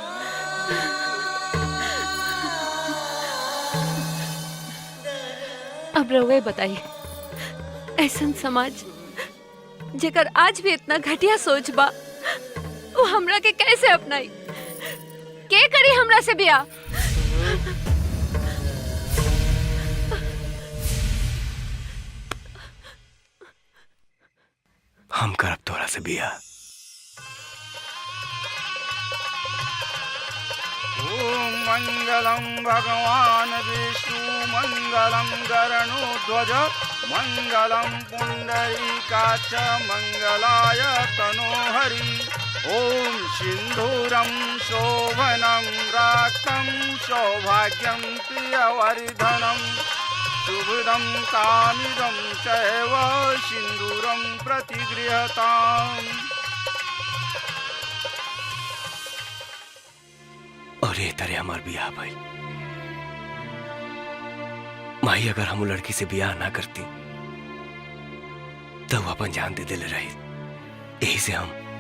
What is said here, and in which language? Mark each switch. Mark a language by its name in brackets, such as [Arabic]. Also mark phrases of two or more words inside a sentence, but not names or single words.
[Bhojpuri] अब रउए बताइए, ऐसन समाज जेकर आज भी इतना घटिया सोच बा वो हमरा के कैसे अपनाई? के करी हमरा से बियाह? हम करब तोरा से बियाह। [Sanskrit] ओम मंगलम भगवान विष्णु मंगलम गरुड़ध्वज मंगलम पुंडरीकाक्ष मंगलाय तनोहरि। ओम सिंधूरम शोभनम राक्तम सौभाग्यम प्रियवर्धनम शुभदम कामिदम चैव सिंदूरम प्रतिगृहताम्। [Bhojpuri] और ये तरह हमार बियाह भाई माही, अगर हम लड़की से बियाह ना करती तो वो अपन जान दे दिले रही। यही से हम